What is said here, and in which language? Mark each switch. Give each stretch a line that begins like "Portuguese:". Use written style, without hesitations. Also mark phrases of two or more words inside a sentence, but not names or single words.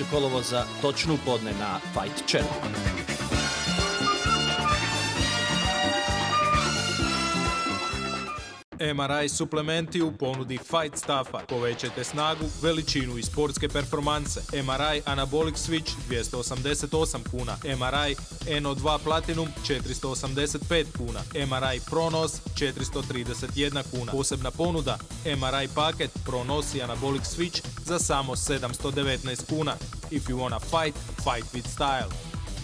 Croatian: kolovoza, točno u podne na Fight Channel. MRI suplementi u ponudi Fight Staffa. Povećajte snagu, veličinu i sportske performanse. MRI Anabolic Switch 288 kuna. MRI NO2 Platinum 485 kuna. MRI Pronos 431 kuna. Posebna ponuda MRI paket Pronos i Anabolic Switch za samo 719 kuna.
English: If you wanna fight, fight with style.